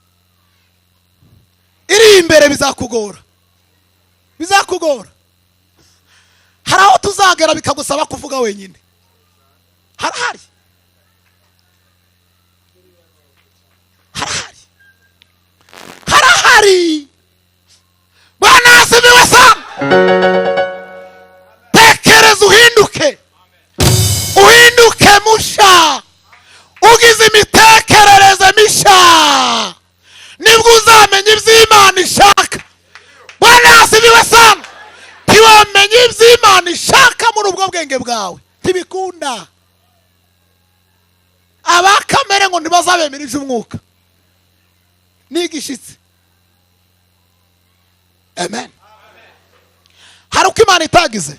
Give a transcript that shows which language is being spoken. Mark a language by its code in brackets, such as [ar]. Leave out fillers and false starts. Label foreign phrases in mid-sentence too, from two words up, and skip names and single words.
[rw] Iri imbere bizakugora, bizakugora. Hari aho tuzagera bikagusaba kuvuga wenyine. Harahari, harahari, harahari. [sw] Bwana asifiwe sana. [rw] Tekereza uhinduke, uhinduke musha. Ugize imitekerereze misha, nibwo uzamenya ibyo Imana ishaka. [sw] Bwana asifiwe sana. [rw] Ntiwamenye ibyo Imana ishaka muri ubwo bwenge bwawe, ntibikunda. Abakamere ngo ntibazabemera iby'umwuka, nigishitse. Amen. Hari uko Imana itagize.